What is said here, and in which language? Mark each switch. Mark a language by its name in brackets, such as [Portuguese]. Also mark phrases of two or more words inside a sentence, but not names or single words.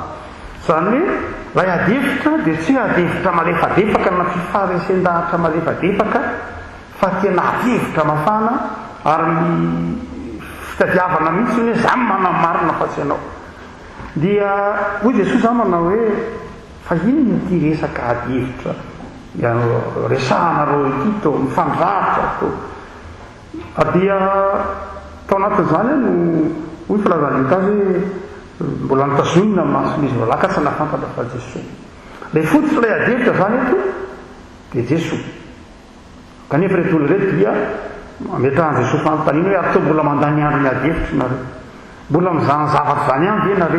[Malagasy] Izany hoe ilay ady hevitra dia tsy hoe ady hevitra malefadefaka na fifaresen-dahatra malefadefaka, fa tena ady hevitra mafana ary fitadiavana mihitsy hoe zany manamarina fa tsy ianao. Dia hoy Jesosy zany manao hoe fa ino ity resaka ady hevitra resahanareo ity to mifandratra to. Dia tao anatin'izany no hoy filazan'ny Luka hoe mbola nitazonina mason'izy valaka tsy nafantatra fa Jesosy. Ilay fotsy ilay ady hevitra zany eto dia Jesosy. Kanefa reto olona reto dia ametrahan'i Jesosy fanontaniana hoe atao mbola mandany andro ny ady hevitra nareo, mbola mizany zavatra zany ihany ve nareo?